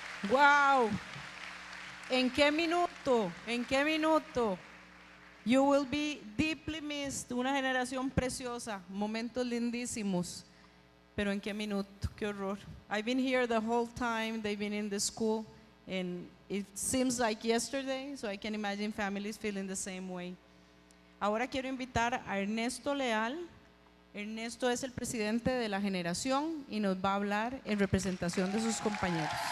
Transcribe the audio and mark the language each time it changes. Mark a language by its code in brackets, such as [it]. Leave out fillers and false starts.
[es] Wow. ¿En qué minuto? ¿En qué minuto? [en] You will be deeply missed. [es] Una generación preciosa, momentos lindísimos. Pero ¿en qué minuto? Qué horror. [en] I've been here the whole time. They've been in the school, and it seems like yesterday. So I can imagine families feeling the same way. [es] Ahora quiero invitar a Ernesto Leal. Ernesto es el presidente de la generación y nos va a hablar en representación de sus compañeros.